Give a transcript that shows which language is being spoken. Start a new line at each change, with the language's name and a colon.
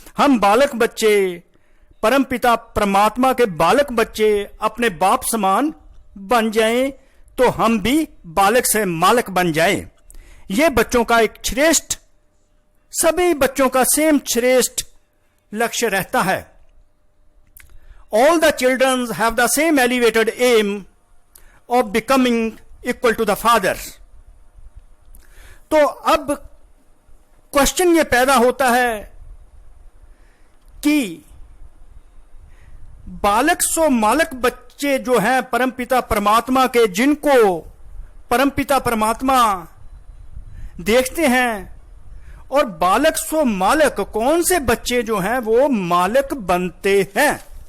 Hindi: हम बालक बच्चे परमपिता परमात्मा के बालक बच्चे अपने बाप समान बन जाएं, तो हम भी बालक से मालक बन जाएं। ये बच्चों का एक श्रेष्ठ, सभी बच्चों का सेम श्रेष्ठ लक्ष्य रहता है।
English: All the children have the same elevated aim of becoming equal to the father.
Hindi: तो अब क्वेश्चन ये पैदा होता है कि बालक सो मालक बच्चे जो हैं परमपिता परमात्मा के, जिनको परमपिता परमात्मा देखते हैं, और बालक सो मालक, कौन से बच्चे जो हैं वो मालक बनते हैं।